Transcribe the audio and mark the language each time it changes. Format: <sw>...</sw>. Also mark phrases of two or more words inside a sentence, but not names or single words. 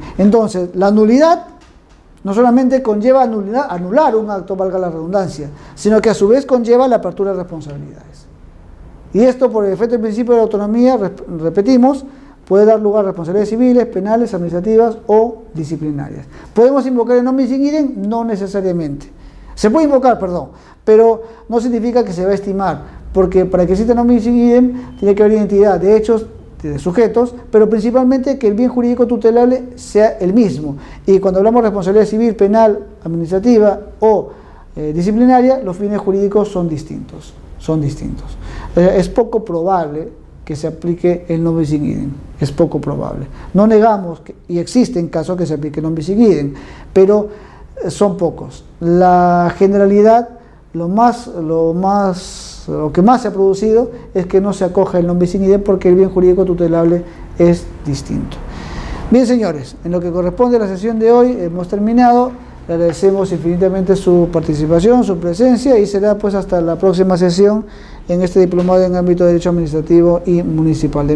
<es>Entonces, la nulidad no solamente conlleva anular un acto, valga la redundancia, sino que a su vez conlleva la apertura de responsabilidades. Y esto, por el efecto del principio de la autonomía, repetimos, puede dar lugar a responsabilidades civiles, penales, administrativas o disciplinarias. ¿Podemos invocar el</es> <la>non bis in idem?</la> <es>No necesariamente. Se puede invocar, perdón, pero no significa que se va a estimar, porque para que exista</es> <la>non bis in idem</la> <es>tiene que haber identidad de hechos, de sujetos, pero principalmente que el bien jurídico tutelable sea el mismo. Y cuando hablamos de responsabilidad civil, penal, administrativa o disciplinaria, los fines jurídicos son distintos. Es poco probable que se aplique el</es> <la>non bis in idem,</la> <es>es poco probable. No negamos y existen casos que se aplique el</es> <la>non bis in idem,</la> <es>pero son pocos. La generalidad lo que más se ha producido es que no se acoja el</es> <la>non bis in idem</la> <es>porque el bien jurídico tutelable es distinto. Bien, señores, en lo que corresponde a la sesión de hoy hemos terminado. Le agradecemos infinitamente su participación, su presencia, y será pues hasta la próxima sesión en este diplomado en ámbito de Derecho Administrativo y Municipal.</es>